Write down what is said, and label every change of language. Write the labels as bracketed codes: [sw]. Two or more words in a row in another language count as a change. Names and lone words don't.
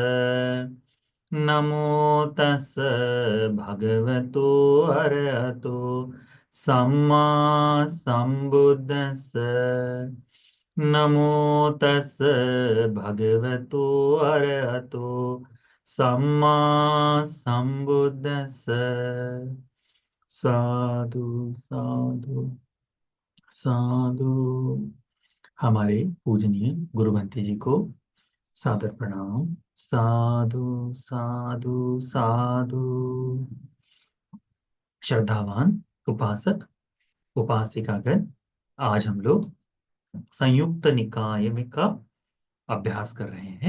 [pi] नमो तस् भगवतो अरहतो सम्मा संबुद्धस्स। नमो तस् भगवतो अरहतो सम्मा संबुद्धस्स। साधु साधु साधु। [hi] हमारे पूजनीय गुरु भंते जी को सादर प्रणाम। [pi] साधु साधु साधु। [hi] श्रद्धावान उपासक उपासिकागण, आज हम लोग संयुक्त निकाय में का अभ्यास कर रहे हैं।